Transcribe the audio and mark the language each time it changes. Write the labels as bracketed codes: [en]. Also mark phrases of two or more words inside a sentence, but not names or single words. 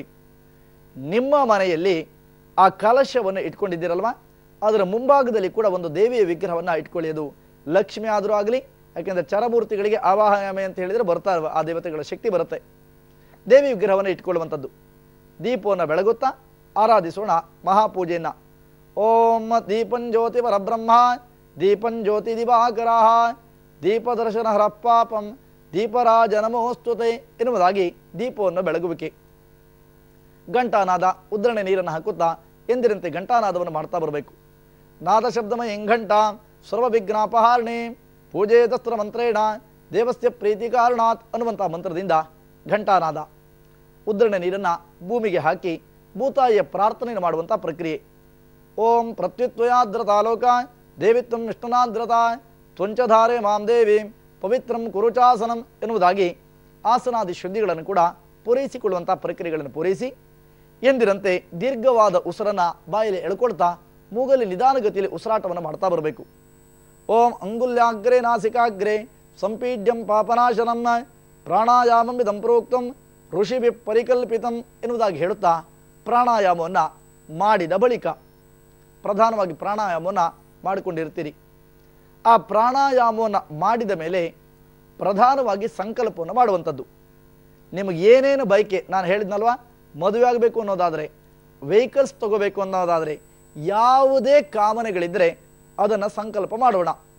[kn] ನಿಮ್ಮ ಮನೆಯಲ್ಲಿ ಆ ಕಲಶವನ್ನು ಇಟ್ಕೊಂಡಿದ್ದೀರಲ್ವ, ಅದರ ಮುಂಭಾಗದಲ್ಲಿ ಕೂಡ ಒಂದು ದೇವಿಯ ವಿಗ್ರಹವನ್ನು ಇಟ್ಕೊಳ್ಳಿ. ಅದು ಲಕ್ಷ್ಮಿ ಆದರೂ ಆಗಲಿ, ಯಾಕೆಂದರೆ ಚರಮೂರ್ತಿಗಳಿಗೆ ಆವಾಹಯಾಮೆ ಅಂತ ಹೇಳಿದರೆ ಬರ್ತಾ ಆ ದೇವತೆಗಳ ಶಕ್ತಿ ಬರುತ್ತೆ. ದೇವಿ ವಿಗ್ರಹವನ್ನು ಇಟ್ಕೊಳ್ಳುವಂಥದ್ದು. ದೀಪವನ್ನು ಬೆಳಗುತ್ತಾ ಆರಾಧಿಸೋಣ ಮಹಾಪೂಜೆಯನ್ನು. [sa] ಓಂ ದೀಪಂಜ್ಯೋತಿ ಪರಬ್ರಹ್ಮ ದೀಪಂಜ್ಯೋತಿ ದಿವಾಕರ ದೀಪದರ್ಶನ ಹರಪ್ಪಾಪಂ ದೀಪರಾಜ ನಮೋಸ್ತುತೆ [kn] ಎನ್ನುವುದಾಗಿ ದೀಪವನ್ನು ಬೆಳಗುವಿಕೆ. ಘಂಟಾನಾದ, ಉದ್ರಣೆ ನೀರನ್ನು ಹಾಕುತ್ತಾ ಎಂದಿರಂತೆ ಘಂಟಾನಾದವನ್ನು ಮಾಡ್ತಾ ಬರಬೇಕು. [sa] ನಾದ ಶಬ್ದಮಯ ಎಂಘಂಟ ಸರ್ವವಿಘ್ನಾಪಹಾರಣೆ ಪೂಜೆ ದಸ್ತ್ರ ಮಂತ್ರೇಣ ದೇವಸ್ಯ ಪ್ರೀತಿ ಕಾರಣಾತ್ [kn] ಅನ್ನುವಂಥ ಮಂತ್ರದಿಂದ ಘಂಟಾನಾದ. ಉದ್ರಣೆ ನೀರನ್ನು ಭೂಮಿಗೆ ಹಾಕಿ ಭೂತಾಯಿಯ ಪ್ರಾರ್ಥನೆಯನ್ನು ಮಾಡುವಂಥ ಪ್ರಕ್ರಿಯೆ. [sa] ಓಂ ಪ್ರತ್ಯುತ್ವಯಾದ್ರತಾಲೋಕ ದೇವಿತ್ವಂ ವಿಷ್ಣುನಾದ್ರತ ತ್ವಂಚಧಾರೆ ಮಾಂ ದೇವಿ ಪವಿತ್ರಂ ಕುರುಚಾಸನಂ [kn] ಎನ್ನುವುದಾಗಿ ಆಸನಾದಿ ಶುದ್ಧಿಗಳನ್ನು ಕೂಡ ಪೂರೈಸಿಕೊಳ್ಳುವಂಥ ಪ್ರಕ್ರಿಯೆಗಳನ್ನು ಪೂರೈಸಿ ಎಂದಿರಂತೆ ದೀರ್ಘವಾದ ಉಸಿರನ್ನು ಬಾಯಲ್ಲಿ ಎಳ್ಕೊಳ್ತಾ ಮೂಗಲಿ ನಿಧಾನಗತಿಯಲ್ಲಿ ಉಸಿರಾಟವನ್ನು ಮಾಡ್ತಾ ಬರಬೇಕು. [sa] ಓಂ ಅಂಗುಲ್ಯಾಗ್ರೆ ನಾಸಿಕಾಗ್ರೆ ಸಂಪೀಡ್ಯಂ ಪಾಪನಾಶನಂ ಪ್ರಾಣಾಯಾಮಂ ಇದಂ ಪ್ರೋಕ್ತಂ ಋಷಿಭಿ ಪರಿಕಲ್ಪಿತಂ [kn] ಎನ್ನುವುದಾಗಿ ಹೇಳುತ್ತಾ ಪ್ರಾಣಾಯಾಮವನ್ನು ಮಾಡಿದ ಬಳಿಕ, ಪ್ರಧಾನವಾಗಿ ಪ್ರಾಣಾಯಾಮವನ್ನು ಮಾಡಿಕೊಂಡಿರ್ತೀರಿ. ಆ ಪ್ರಾಣಾಯಾಮವನ್ನು ಮಾಡಿದ ಮೇಲೆ ಪ್ರಧಾನವಾಗಿ ಸಂಕಲ್ಪವನ್ನು ಮಾಡುವಂಥದ್ದು. ನಿಮಗೆ ಏನೇನು ಬಯಕೆ, ನಾನು ಹೇಳಿದ್ನಲ್ವ, ಮದುವೆ ಆಗಬೇಕು ಅನ್ನೋದಾದರೆ, ವೆಹಿಕಲ್ಸ್ ತಗೋಬೇಕು ಅನ್ನೋದಾದರೆ, ಯಾವುದೇ ಕಾಮನೆಗಳಿದ್ದರೆ ಅದನ್ನು ಸಂಕಲ್ಪ ಮಾಡೋಣ.